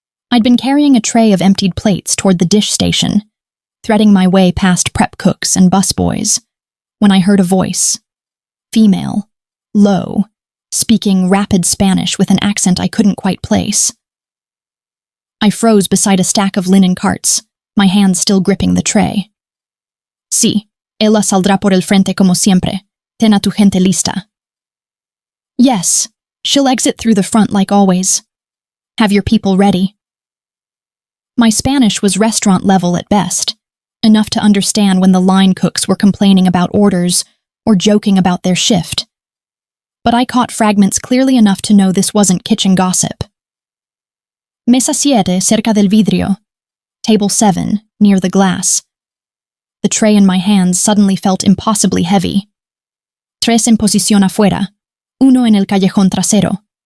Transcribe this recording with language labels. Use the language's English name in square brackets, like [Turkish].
[English] I'd been carrying a tray of emptied plates toward the dish station, threading my way past prep cooks and busboys, when I heard a voice. Female, low, speaking rapid Spanish with an accent I couldn't quite place. I froze beside a stack of linen carts, my hands still gripping the tray. [Spanish] Sí, ella saldrá por el frente como siempre. Ten a tu gente lista. [English] Yes, she'll exit through the front like always. Have your people ready. My Spanish was restaurant level at best, enough to understand when the line cooks were complaining about orders or joking about their shift. But I caught fragments clearly enough to know this wasn't kitchen gossip. [Spanish] Mesa 7 cerca del vidrio. [English] Table 7, near the glass. The tray in my hands suddenly felt impossibly heavy. [Spanish] Tres en posición afuera. Uno en el callejón trasero.